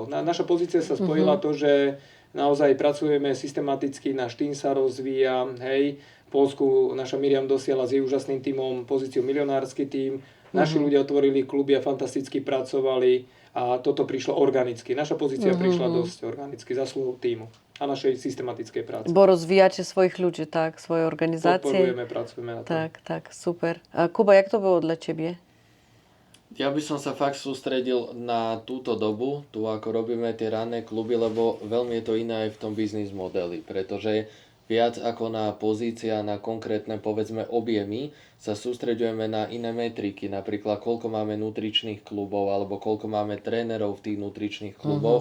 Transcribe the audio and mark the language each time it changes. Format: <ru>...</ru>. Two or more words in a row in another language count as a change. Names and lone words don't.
<sk>Naša pozícia sa spojila to, že naozaj pracujeme systematicky, náš tím sa rozvíja, hej. V Poľsku naša Miriam dosiahla s jej úžasným tímom pozíciu milionársky tím. Naši ľudia otvorili kluby a fantasticky pracovali a toto prišlo organicky. Naša pozícia prišla dosť organicky, zaslúhou tímu a našej systematickej práce.</sk> <pl>Bo rozwijacie swoich ludzi, tak? Swoje organizacje.</pl> <sk>Podporujeme, pracujeme na tom.</sk> <pl>Tak, super. A Kuba, jak to było dla ciebie?</pl> <sk>Ja by som sa fakt sústredil na túto dobu, tu ako robíme tie ranné kluby, lebo veľmi je to iné aj v tom biznis modeli, pretože viac ako na pozícia, na konkrétne povedzme objemy, sa sústreďujeme na iné metriky, napríklad koľko máme nutričných klubov alebo koľko máme trénerov v tých nutričných kluboch,</sk>